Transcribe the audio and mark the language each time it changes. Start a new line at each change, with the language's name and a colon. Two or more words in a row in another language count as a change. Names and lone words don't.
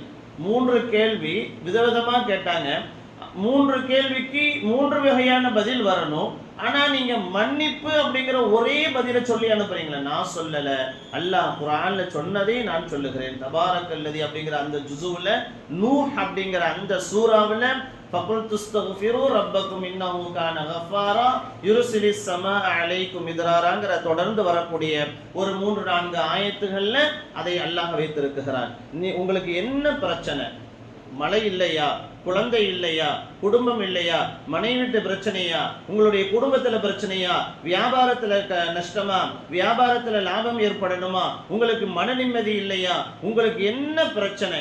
Tamil: 3 கேள்வி விதவிதமாக கேட்டாங்க. 3 கேள்விக்கு 3 வகையான பதில் வரணும். ஆனால் நீங்கள் மன்னிப்பு அப்படிங்கிற ஒரே பதிலை சொல்லி அனுப்புறீங்களே. நான் சொல்லலை, அல்லாஹ் குர்ஆன்ல சொன்னதே நான் சொல்லுகிறேன். தபாரக்கல்லதி அப்படிங்கிற அந்த ஜுஸுவில், நூஹ் அப்படிங்கிற அந்த சூறாவில்,
Arabic: فَقُلْتُ اسْتَغْفِرُوا رَبَّكُمْ إِنَّهُ كَانَ غَفَّارًا يُرْسِلِ السَّمَاءَ عَلَيْكُمْ مِدْرَارًا
Tamil: தொடர்ந்து வரக்கூடிய ஒரு 3-4 ஆயத்துகள்ல அதை அல்லாஹ் வைத்திருக்கிறார். உங்களுக்கு என்ன பிரச்சனை? மழை இல்லையா, குழந்தை இல்லையா, குடும்பம் இல்லையா, மனைவிட்டு பிரச்சனையா, உங்களுடைய குடும்பத்தில் பிரச்சனையா, வியாபாரத்தில் நஷ்டமா, வியாபாரத்தில் லாபம் ஏற்படணுமா, உங்களுக்கு மன நிம்மதி இல்லையா, உங்களுக்கு என்ன பிரச்சனை?